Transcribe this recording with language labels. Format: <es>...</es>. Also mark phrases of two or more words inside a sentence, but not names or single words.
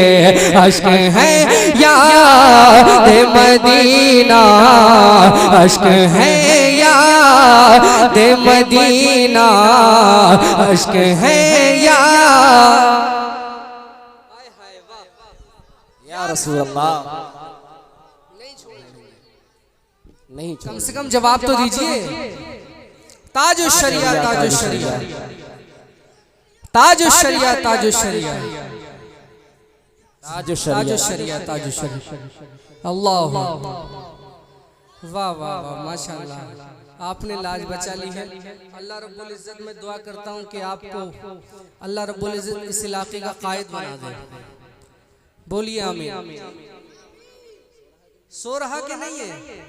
<ur>اشک ہے یاد مدینہ، اشک ہے یاد مدینہ، اشک ہے</ur> <ar>يا رسول الله.</ar> <ur>نہیں، کم سے کم جواب تو دیجیے. ताजो शरिया, ताजो शरिया, ताजो शरिया, ताजो शरिया, ताजो शरिया ताजो शरिया। اللہ واہ واہ واہ ماشاءاللہ، آپ نے لاج بچا لی ہے.</ur> <ar>الله رب العزة</ar> <ur>میں دعا کرتا ہوں کہ آپ کو</ur> <ar>الله رب العزة</ar> <ur>اس علاقے کا قائد بنا دے. بولیے آمین۔ سو رہا کہ نہیں ہے?</ur>